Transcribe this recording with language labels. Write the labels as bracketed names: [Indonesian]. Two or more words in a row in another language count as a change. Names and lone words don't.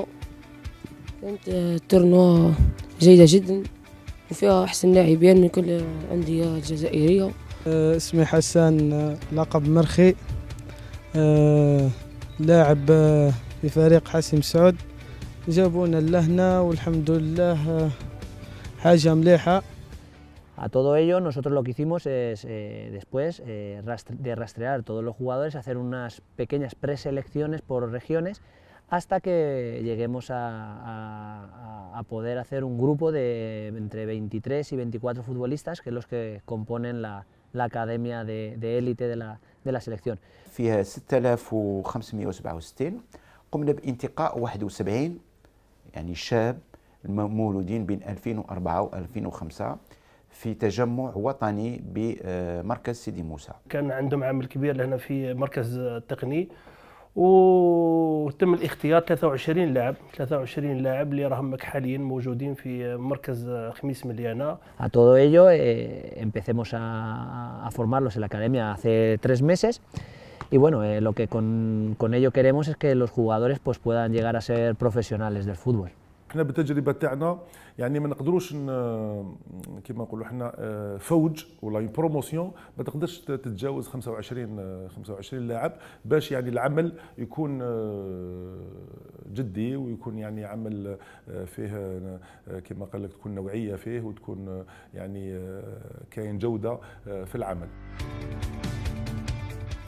[Arabic] كانت تورنوا جيدة جدا وفيها أحسن لاعبين من كل الأندية الجزائرية. اسمي حسان، لقب مرخي، لاعب في فريق حسيم سعود. جابونا لهنا والحمد لله حاجة مليحة. [Spanish] A todo ello, nosotros lo que hicimos es, después de rastrear todos los jugadores, hacer unas pequeñas preselecciones por regiones hasta que lleguemos a poder hacer un grupo de entre 23 y 24 futbolistas, que es los que componen la academia de élite de la selección. [Arabic] فيها 6567 قمنا بانتقاء 71 يعني شاب مولودين بين 2004 و 2005 في تجمع وطني بمركز سيدي موسى. كان عندهم عامل كبير لهنا في مركز التقني، وتم الاختيار 23 لاعب اللي راهم حاليا موجودين في مركز خميس مليانة. [Spanish] A todo ello empecemos a formarlos en la academia hace 3 meses. Y bueno, lo que con ello queremos es que los jugadores pues puedan llegar a ser profesionales del fútbol. [Arabic] احنا بالتجربه تاعنا يعني ما نقدروش كيما نقولوا احنا فوج ولا بروموسيون ما تقدرش تتجاوز 25 لاعب باش يعني العمل يكون جدي ويكون يعني عمل فيه كيما قال لك تكون نوعيه فيه وتكون يعني كاين جوده في العمل.